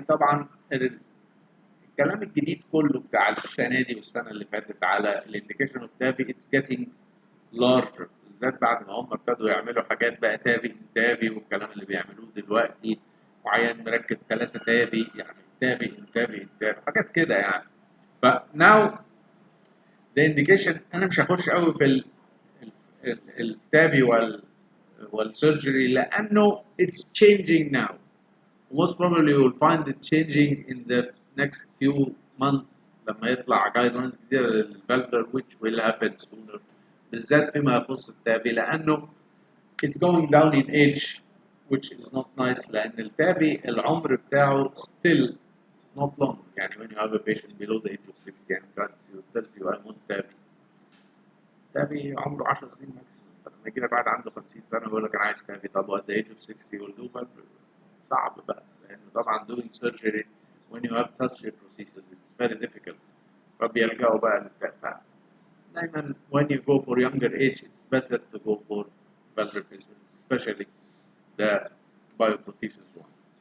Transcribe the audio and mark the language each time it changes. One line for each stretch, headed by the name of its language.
Arabic: طبعا الكلام الجديد كله بتاع السنه دي والسنه اللي فاتت على الانديكيشن اوف تافي اتس جيتنج لارجر، بالذات بعد ما هم ابتدوا يعملوا حاجات بقى تافي والكلام اللي بيعملوه دلوقتي، وعيان مركب 3 تافي يعني تافي حاجات كده يعني. ف
English: now the indication
Arabic: انا مش هخش قوي في التافي والسيرجري لانه
English: it's changing now. Most probably you will find it changing in the next few months
Arabic: لما يطلع
English: guidelines كتير للفالفولار which will happen sooner،
Arabic: بالذات فيما يخص التافي لأنه
English: it's going down in age which is not nice.
Arabic: لأن التافي العمر بتاعه still not long. يعني
English: when you have a patient below the age of 60 and tells you
Arabic: I want تافي عمره 10 سنين ماكسيموم، فلما يجي لك بعد عنده 50 سنة يقول لك أنا عايز تافي. طب
English: at the age of 60 will do valvular.
Arabic: صعب بقى لأنه طبعا
English: doing surgery when you have such a prosthesis it's very difficult.
Arabic: فبيرجعوا بقى للتافه.
English: دايما when you go for younger age it's better to go for valve replacement, especially the bioprosthesis one.